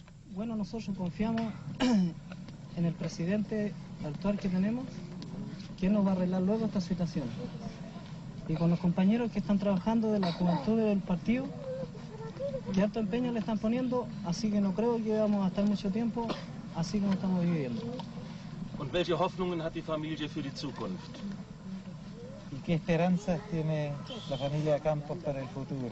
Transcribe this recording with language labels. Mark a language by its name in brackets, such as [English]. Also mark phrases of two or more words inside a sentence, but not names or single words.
[Spanish] Bueno, nosotros confiamos en el presidente actual que tenemos, que nos va a arreglar luego esta situación. Y con los compañeros que están trabajando de la juventud del partido, que alto empeño le están poniendo, así que no creo que vamos a estar mucho tiempo así como estamos viviendo. [German] Und welche Hoffnungen hat die Familie für die Zukunft? [Spanish] ¿Y qué esperanzas tiene la familia Campos para el futuro?